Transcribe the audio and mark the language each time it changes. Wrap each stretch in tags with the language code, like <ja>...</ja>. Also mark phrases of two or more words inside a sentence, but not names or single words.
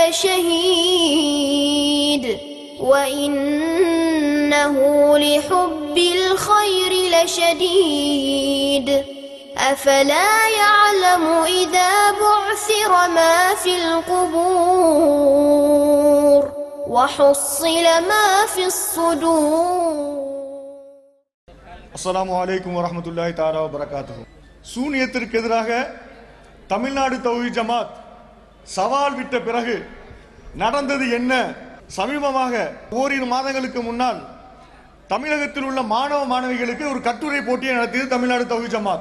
<ar>لشهيد وإنه لحب الخير لشديد أفلا يعلم إذا بعثر ما في القبور وحصل ما في الصدور. السلام عليكم ورحمة الله تعالى وبركاته.</ar> <ta>சூனியத்திற்கு எதிராக தமிழ்நாடு தௌஹீத் ஜமாத் சவால் விட்ட பிறகு நடந்தது என்ன? சமீபமாக ஓரிரு மாதங்களுக்கு முன்னால் தமிழகத்தில் உள்ள மாணவ மாணவிகளுக்கு ஒரு கட்டுரை போட்டியை நடத்தியது தமிழ்நாடு தௌஹீத் ஜமாத்.</ta>